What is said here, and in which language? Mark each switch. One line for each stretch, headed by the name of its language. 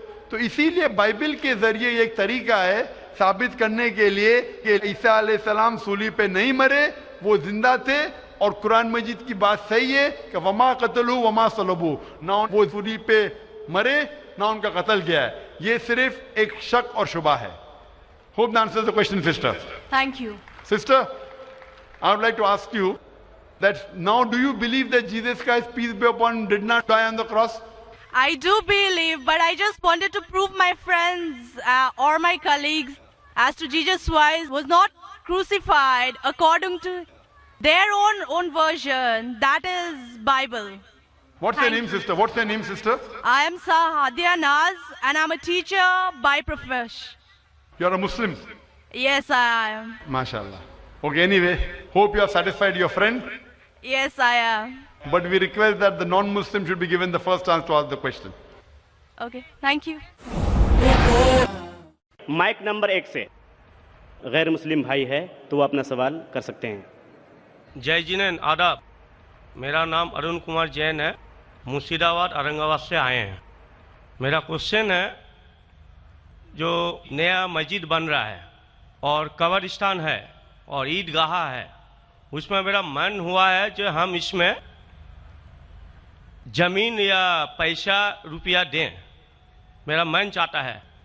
Urdu: تو اسی لیے بائبل کے ذریعے یہ ایک طریقہ ہے ثابت کرنے کے لیے کہ عیسیٰ علیہ السلام سولی پہ نہیں مرے، وہ زندہ تھے. اور قرآن مجید کی بات صحیح ہے کہ
Arabic: وما قتلوا وما صلبوا،
Urdu: نہ وہ سولی پہ مرے نہ ان کا قتل کیا ہے. یہ صرف ایک شک اور شبہ ہے.
English: Hope that answers the question, sister. Thank you. Sister, I would like to ask you that now do you believe that Jesus Christ, peace be upon him, did not die on the cross? I do believe, but I just wanted to prove my friends or my colleagues as to Jesus Christ was not crucified according to their own version. That is Bible. What's your name, sister? What's your name, sister? I am Sahadia Naz and I'm a teacher by profession. You're a Muslim? Yes, I am. MashaAllah. Okay, anyway, hope you have satisfied your friend. Yes, I am. But we request that the non-Muslim should be given the first chance to ask the question. Okay, thank you.
Urdu: Mic number 1 سے غیر مسلم بھائی ہے تو وہ اپنا سوال کر سکتے ہیں. جے جنین آداب. میرا نام ارون کمار جین ہے، مرشید آباد اورنگ آباد سے آئے ہیں. میرا کوشچن ہے، جو نیا مسجد بن رہا ہے اور قبرستان ہے اور عیدگاہ ہے، اس میں میرا من ہوا ہے کہ ہم اس میں زمین یا پیسہ روپیہ دیں، میرا من چاہتا ہے.